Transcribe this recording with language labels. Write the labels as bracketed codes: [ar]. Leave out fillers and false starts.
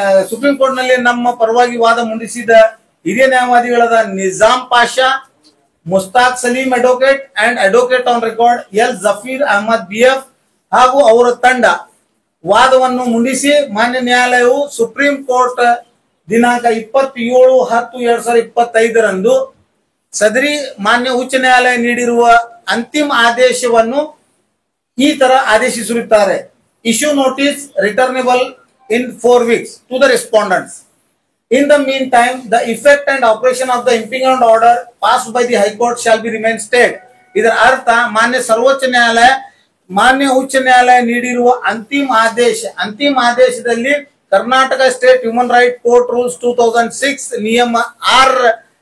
[kn] Supreme court ನಲ್ಲಿ ನಮ್ಮ ಪರವಾಗಿ ವಾದ ಮಂಡಿಸಿದ ಹಿರಿಯ ನ್ಯಾಯವಾದಿಗಳಾದ Nizam Pasha, Mushtaq Salim advocate and advocate on record L ಜಫೀರ್ Ahmed BF ಹಾಗೂ ಅವರ ತಂಡ ವಾದವನ್ನು ಮುಂಡಿಸಿ ಮಾನ್ಯ ನ್ಯಾಯಾಲಯವು ಸುಪ್ರೀಂ ಕೋರ್ಟ್ ದಿನಾಂಕ 27/10/2025 ಸದರಿ ಮಾನ್ಯ ಉಚ್ಚ ನ್ಯಾಯಾಲಯ ನೀಡಿರುವ ಅಂತಿಮ ಆದೇಶವನ್ನು ಈ ತರ ಆದೇಶಿಸಿರುತ್ತಾರೆ. [en] Issue notice returnable in 4 weeks to the respondents. In the meantime, the effect and operation of the impingement order passed by the High Court shall be remain stayed. [kn] ಇದರ ಅರ್ಥ ಮಾನ್ಯ ಸರ್ವೋಚ್ಚ ನ್ಯಾಯಾಲಯ ಮಾನ್ಯ ಉಚ್ಚ ನ್ಯಾಯಾಲಯ ನೀಡಿರುವ ಅಂತಿಮ ಆದೇಶದಲ್ಲಿ Karnataka state human right court rules 2006 ನಿಯಮ 6